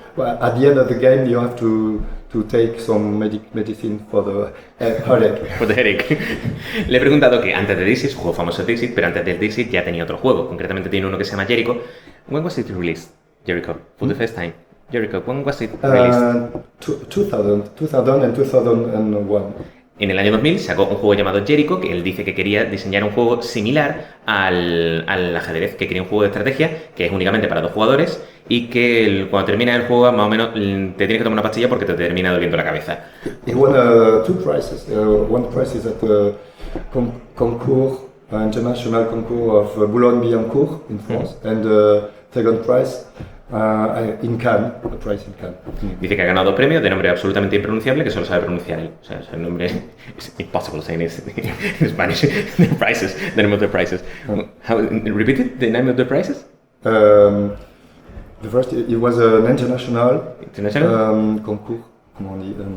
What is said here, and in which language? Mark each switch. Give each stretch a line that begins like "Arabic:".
English: Well, at the end of the game, you have to take some medicine for the headache. For the headache.
Spanish: Le he preguntado que antes de Dixit, su juego famoso Dixit, pero antes del Dixit ya tenía otro juego. Concretamente tiene uno que se llama Jericho.
English: When was it released? Jericho, for the first time. Jericho, when was it released? 2000 and 2001.
Spanish: En el año 2000 sacó un juego llamado Jericho, que él dice que quería diseñar un juego similar al ajedrez, que quería un juego de estrategia que es únicamente para 2 jugadores y que cuando termina el juego más o menos te tienes que tomar una pastilla porque te termina doliendo la cabeza.
English: He won 2 prizes. One prize is at the concours, international concours of Boulogne-Billancourt in France, and the second prize in Cannes, a prize in Cannes.
Spanish: Dice que ha ganado 2 premios de nombre absolutamente impronunciable que solo sabe pronunciar él. O sea, el nombre es
English: impossible saying it in Spanish. The prizes, the name of the prizes. How, repeat it, the name of the prizes? The first, it was an international concours,
French: comment on dit?